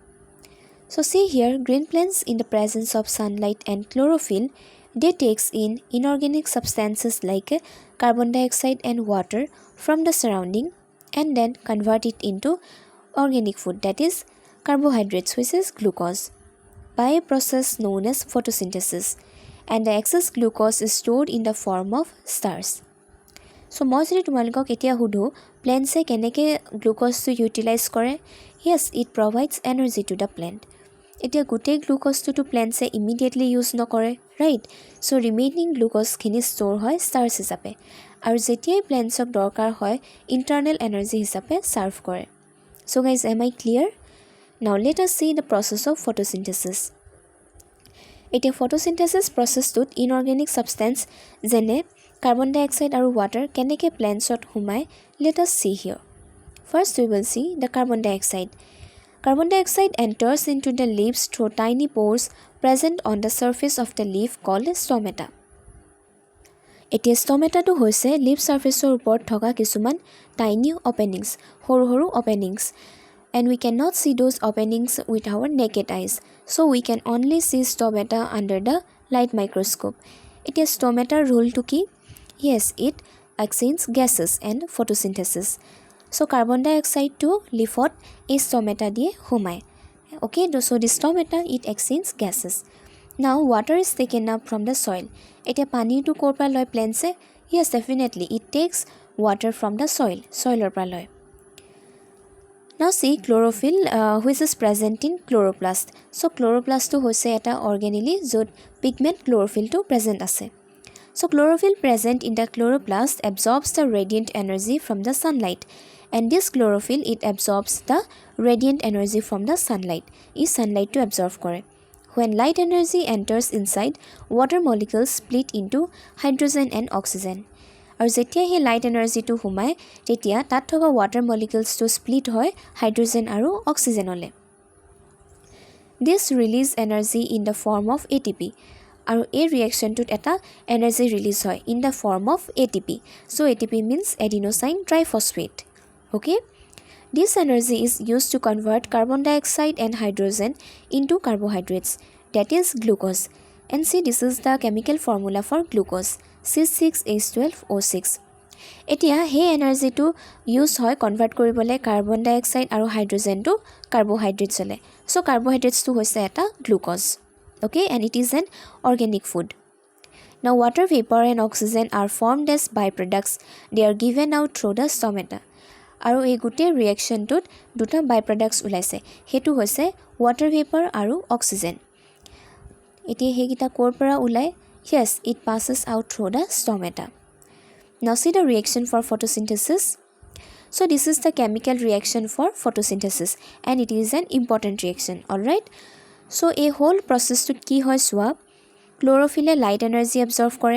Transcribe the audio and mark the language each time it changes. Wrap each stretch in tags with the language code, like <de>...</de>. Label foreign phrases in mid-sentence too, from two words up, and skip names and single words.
<en>So see here, green plants in the presence of sunlight and chlorophyll, they takes in inorganic substances like carbon dioxide and water from the surrounding and then convert it into organic food, that is carbohydrates, which is glucose, by a process known as photosynthesis. And the excess glucose is stored in the form of stars.</en> <as>So মই যদি তোমালোকক এতিয়া হুধো plants কেনেকে glucose to utilize কৰে</as> <en>yes it provides energy to the plant</en> <as>এতিয়া গুটেই glucose to</as> <en>plants immediately use</en> <as>নকৰে</as> <en>right so remaining glucose</en> <as>খিনি store হয় stars হিচাপে আৰু যেতিয়া plantsক দৰকাৰ হয়</as> <en>internal energy</en> <as>হিচাপে serve কৰে</as> <en>so guys am I clear now let us see the process of photosynthesis</en> <as>এতিয়া ফটোসিন্থেসিস প্ৰসেসটোত</as> <en>inorganic substance</en> <as>যেনে</as> <en>carbon dioxide</en> <as>আৰু ৱাটাৰ কেনেকৈ প্লেন্টছত সোমায়</as> <en>let us see here. First we will see the carbon dioxide. Carbon dioxide enters into the leaves through tiny pores present on the surface of the leaf called stomata.</en> <as>এতিয়া ষ্টমেটাটো হৈছে</as> <en>leaf surfaceৰ</en> <as>ওপৰত থকা কিছুমান</as> <en>tiny openings</en> <as>সৰু সৰু ওপেনিংস</as> <en>and we cannot see those openings with our naked eyes, so we can only see stomata under the light microscope.</en> <as>এতিয়া stomata role to কি?</as> <en>Yes, it exchanges gases and photosynthesis.</en> <as>So</as> <en>carbon dioxide</en> <as>to leafot is stomata দিয়ে সোমায়.</as> <en>Okay, so the stomata it exchanges gases. Now water is taken up from the soil.</en> <as>এতিয়া পানীটো ক'ৰ পৰা লয় plants?</as> <en>Yes, definitely it takes water from the soilৰ</en> <as>পৰা লয়.</as> <en>Now see chlorophyll which is present in chloroplast.</en> <as>So chloroplast টো হৈছে এটা organelle jot</as> <en>pigment chlorophyll</en> <as>to present ase.</as> <en>So chlorophyll present in the chloroplast absorbs the radiant energy from the sunlight, and this chlorophyll it absorbs the radiant energy from the sunlight.</en> <as>Is sunlight to absorb kore.</as> <en>When light energy enters inside, water molecules split into hydrogen and oxygen.</en> <as>আৰু যেতিয়া হে</as> <en>light energyটো</en> <as>সোমায় তেতিয়া তাত থকা</as> <en>water moleculesটো split</en> <as>হয় হাইড্ৰোজেন আৰু অক্সিজেনলে.</as> <en>This release energy in the form of ATP.</en> <as>আৰু এই ৰিঅ্যাকশনটোত এটা</as> <en>energy release</en> <as>হয়</as> <en>in the form of ATP. So ATP means adenosine triphosphate. Okay? This energy is used to convert carbon dioxide and hydrogen into carbohydrates, that is glucose. And see, this is the chemical formula for glucose, C6H12O6.</en> <as>এতিয়া হে</as> <en>energyটো use</en> <as>হয় কনভাৰ্ট কৰিবলৈ</as> <en>carbon dioxide</en> <as>আৰু হাইড্ৰোজেনটো কাৰ্বোহাইড্ৰেটছলে.</as> <en>so carbohydratesটো</en> <as>হৈছে এটা গ্লুকোজ.</as> <en>Okay, and it is an organic food. Now water vapor and oxygen are formed as byproducts. They are given out through the stomata.</en> <as>আৰু এই গোটেই ৰিঅ্যাকশনটোত দুটা বাইপ্ৰডাক্টস ওলাইছে, হেতু হৈছে</as> <en>water vapor</en> <as>আৰু oxygen. এতিয়া হেগিটা ক'ৰ পৰা ওলাই?</as> <en>Yes, it passes out through the stomata. Now see the reaction for photosynthesis. So this is the chemical reaction for photosynthesis and it is an important reaction. Alright.</en> <as>So</as> <en>a whole process</en> <as>টো কি হয় চোৱা</as> <en>chlorophyll light energy absorb</en> <as>kore.</as>